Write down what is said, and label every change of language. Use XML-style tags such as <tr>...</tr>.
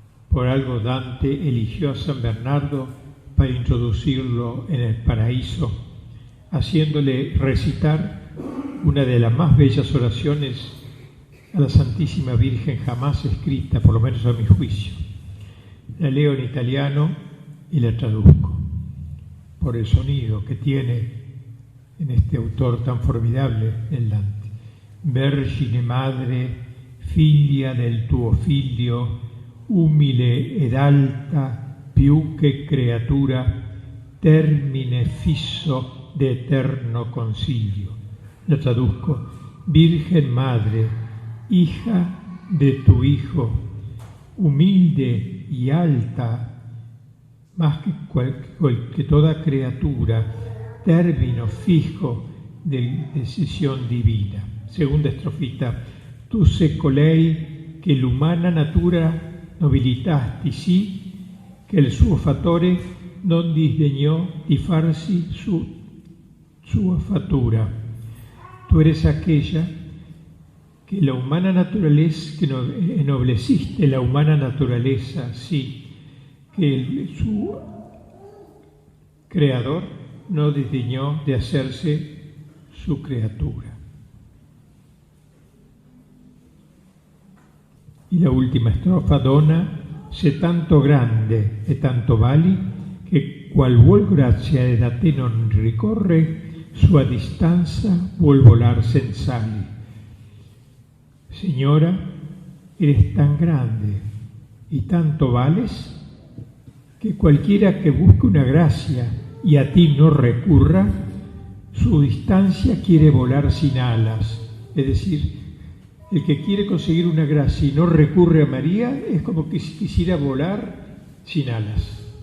<es>Por algo Dante eligió a San Bernardo para introducirlo en el paraíso, haciéndole recitar una de las más bellas oraciones a la Santísima Virgen jamás escrita, por lo menos a mi juicio. La leo en italiano y la traduzco por el sonido que tiene en este autor tan formidable, en Dante.</es> <it>Vergine madre, figlia del tuo figlio, umile ed alta, più che creatura, termine fisso de eterno consiglio.</it> <es>Lo traduzco: Virgen madre, hija de tu hijo, humilde y alta, más que toda criatura, término fijo de decisión divina. Segunda estrofita:</es> <it>tu sei colei che l'umana natura nobilitasti sì, che il suo fattore non disdegnò di farsi sua fattura.</it> <es>Tú eres aquella que la humana naturaleza, que ennobleciste la humana naturaleza, sí, que su creador no desdeñó de hacerse su criatura. Y la última estrofa:</es> <it>dona se tanto grande e tanto vali, che qual vuol grazia ed a te non ricorre, sua distanza vuol volar sensali.</it> <es>Señora, eres tan grande y tanto vales, que cualquiera que busque una gracia y a ti no recurra, su distancia quiere volar sin alas. Es decir, el que quiere conseguir una gracia y no recurre a María es como que quisiera volar sin alas.</es>